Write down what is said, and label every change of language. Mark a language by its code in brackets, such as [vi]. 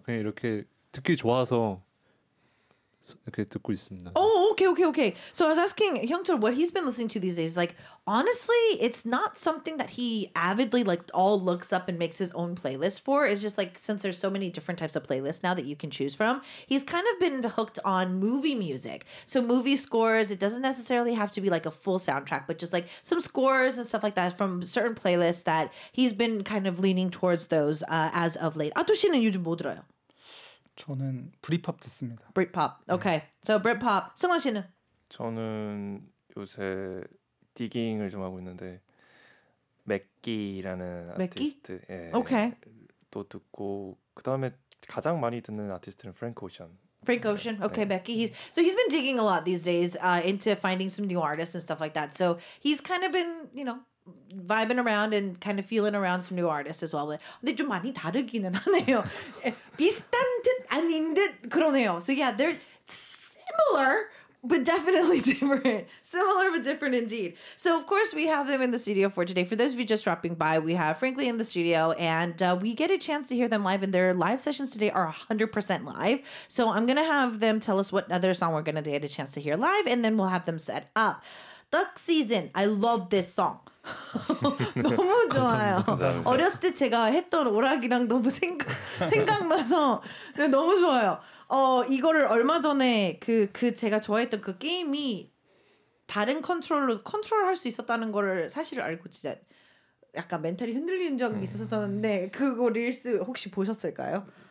[ko] 그냥 이렇게 듣기 좋아서 이렇게 듣고 있습니다. [en] Oh, okay. So I was asking Hyungchul what he's been listening to these days. Like, honestly, it's not something that he avidly like all looks up and makes his own playlist for. It's just like since there's so many different types of playlists now that you can choose from, he's kind of been hooked on movie music. So movie scores, it doesn't necessarily have to be like a full soundtrack, but just like some scores and stuff like that from certain playlists that he's been kind of leaning towards those as of late. [ko] 아토 씨는 요즘 뭐 들어요? 저는 브릿팝 듣습니다. [en] Britpop. Okay. So Britpop. [ko] 승원 씨는? 저는 요새 디깅을 좀 하고 있는데 맥기라는 맥기? 아티스트 [en] Okay. [ko] 또 듣고 그 다음에 가장 많이 듣는 아티스트는 프랭크 오션. [en] Frank Ocean. Okay, Becky. He's been digging a lot these days into finding some new artists and stuff like that. So he's kind of been, vibing around and kind of feeling around some new artists as well. [ko] 근데 좀 많이 다르기는 하네요. 비슷한 듯 아닌 듯 그러네요. [en] So yeah, they're similar but definitely different. Similar but different indeed. So of course we have them in the studio for today. For those of you just dropping by, we have Frankly in the studio, and we get a chance to hear them live, and their live sessions today are 100% live. So I'm going to have them tell us what other song we're going to get a chance to hear live, and then we'll have them set up. Duck Season. I love this song. [ko] 너무 좋아요. 감사합니다. 어렸을 때 제가 했던 오락이랑 너무 생각나서 너무 좋아요. 이거를 얼마 전에 그 제가 좋아했던 그 게임이 다른 컨트롤로 컨트롤할 수 있었다는 거를 사실을 알고 진짜 약간 멘탈이 흔들리는 적이 있었었는데 그거 릴스 혹시 보셨을까요?